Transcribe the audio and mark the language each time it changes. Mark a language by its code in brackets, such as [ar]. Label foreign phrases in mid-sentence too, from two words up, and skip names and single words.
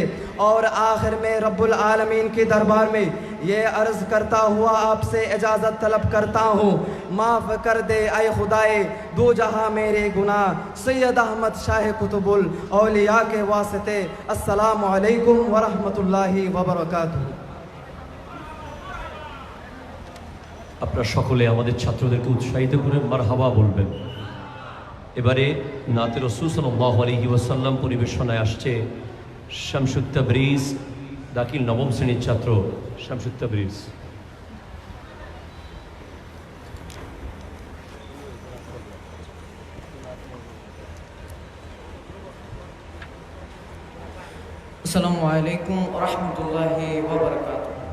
[ur] اور آخر میں [ar] رب العالمین [ur] کے دربار میں یہ عرض کرتا ہوا آپ سے اجازت طلب کرتا ہوں، معاف کر دے اے خدائے دو جہاں میرے گناہ۔ سید احمد شاہ قطب الاولیاء کے واسطے۔ [ar] السلام علیکم ورحمۃ اللہ وبرکاتہ۔ [bn] আপনারা সকলে আমাদের ছাত্রদেরকে উৎসাহিত করে মারহাবা বলবেন। এবারে নাতে রাসূল [ar] صلى الله عليه وسلم [bn] পরিবেশনায় আসছে শামসুত তাবরিজ, দাখিল নবম শ্রেণীর ছাত্র শামসুত তাবরিজ। [ar] السلام عليكم ورحمة الله وبركاته.